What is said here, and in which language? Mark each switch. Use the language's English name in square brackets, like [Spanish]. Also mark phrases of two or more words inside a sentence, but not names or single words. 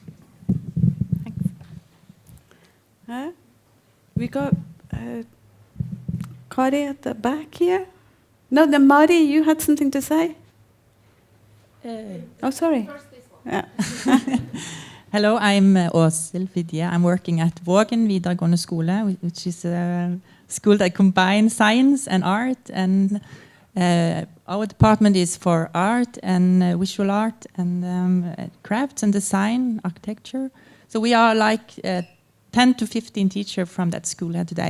[English] Thanks. We got Kari at the back here. No, the Mari, you had something to say? Oh, sorry. Yeah. Hello, I'm Åshild Vidje. I'm working at Vågen videregående skole, which is a school that combines science and art. And our department is for art and visual art and crafts and design, architecture. So we are like 10 to 15 teachers from that school here today.